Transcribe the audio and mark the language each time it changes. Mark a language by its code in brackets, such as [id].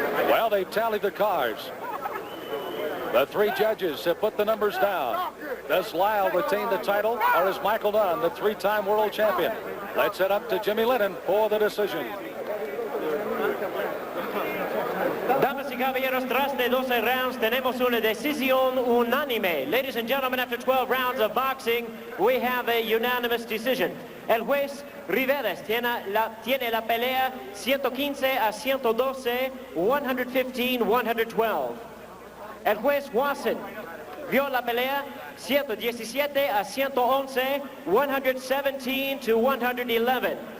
[en] Well, they've tallied the cards. The three judges have put the numbers down. Does Liles retain the title, or is Michael Nunn the three-time world champion? Let's head up to Jimmy Lennon for the decision. [es] Damas y caballeros, tras de 12 rounds, tenemos una decisión unánime. [en] Ladies and gentlemen, after 12 rounds of boxing, we have a unanimous decision. [es] El juez Riveles tiene la pelea 115-112, 115-112. El juez Watson vio la pelea 117-111, 117-111.